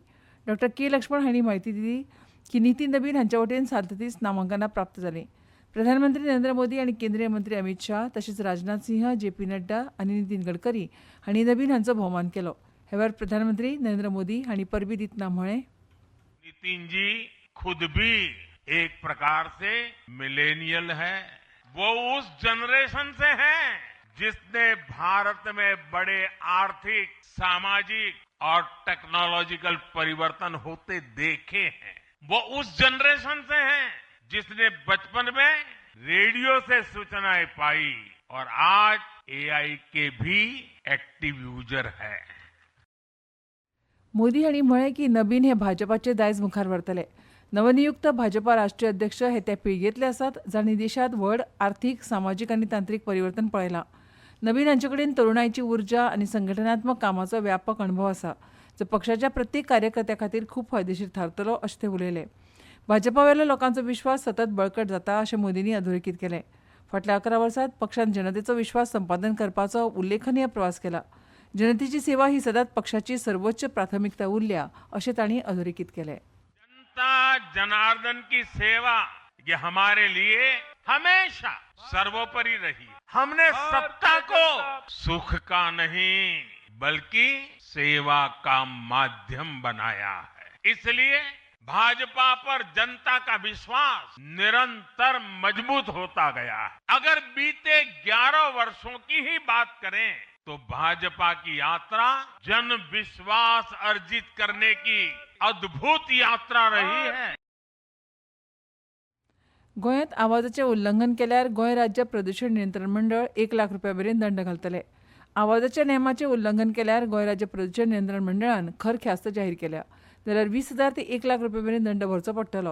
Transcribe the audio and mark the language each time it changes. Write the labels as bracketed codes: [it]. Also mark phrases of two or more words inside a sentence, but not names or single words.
[kok] डॉ के लक्ष्मण हांणी म्हायती दिली की नितीन नबीन हांच्या वटेन 37 नामांकनां प्राप्त जालीं. प्रधानमंत्री नरेंद्र मोदी आनी केंद्रीय मंत्री अमित शाह तशेंच राजनाथ सिंह, जेपी नड्डा आनी नितीन गडकरी हांणी नबीन हांचो भोवमान केलो. हे वेळार प्रधानमंत्री नरेंद्र मोदी हांणी परबीं दितना म्हळें, [hi] नितिन जी खुद भी एक प्रकार से मिलेनियल है. वो उस जनरेशन से हैं जिसने भारत में बड़े आर्थिक, सामाजिक और टेक्नोलॉजिकल परिवर्तन होते देखे हैं. वो उस जनरेशन से हैं जिसने बचपन में रेडियो से सूचनाएं पाई और आज एआई के भी [en] active user [hi] है. [kok] मोदी हांणी म्हळें की नबीन हे भाजपाचे दायज मुखार व्हरतले. नवनियुक्त भाजपा राष्ट्रीय अध्यक्ष हे त्या पिळगेंतले आसात जांणी देशांत व्हड आर्थीक, सामाजीक आनी तांत्रीक परिवर्तन पळयलां. नबीन हांचे कडेन तरुणाईची उर्जा आनी संघटनात्मक कामाचो व्यापक अणभव आसा जो पक्षाच्या प्रत्येक कार्यकर्त्या खातीर खूब फायदेशीर थारतलो अशें ते उलयले. भाजपा वेलो लोकांचो विश्वास सतत बळकट जाता अशें मोदींनी अधोरेखीत केलें. फाटल्या 11 वर्सांत पक्षान जनतेचो विश्वास संपादन करपाचो उल्लेखनीय प्रवास केला. जनतेची सेवा ही सदांच पक्षाची सर्वोच्च प्राथमिकता उरल्या अशें तांणी अधोरेखीत केलें. [hi] जनता जनार्दन की सेवा ये हमारे लिए हमेशा सर्वोपरि रही. हमने सत्ता को सुख का नहीं बल्कि सेवा का माध्यम बनाया है. इसलिए भाजपा पर जनता का विश्वास निरंतर मजबूत होता गया है. अगर बीते 11 वर्षों की ही बात करें तो भाजपा की यात्रा जन विश्वास अर्जित करने की अद्भुत यात्रा रही है. [kok] गोंयांत आवाजाचें उल्लंघन केल्यार गोंय राज्य प्रदूशण नियंत्रण मंडळ 1 लाख रुपया मेरेन दंड घालतले. आवाजाच्या नेमाचें उल्लंघन केल्यार गोंय राज्य प्रदूशण नियंत्रण मंडळान खर ख्यास्त जाहीर केल्या जाल्यार 20,000 ते 1 लाख रुपया मेरेन दंड भरचो पडटलो.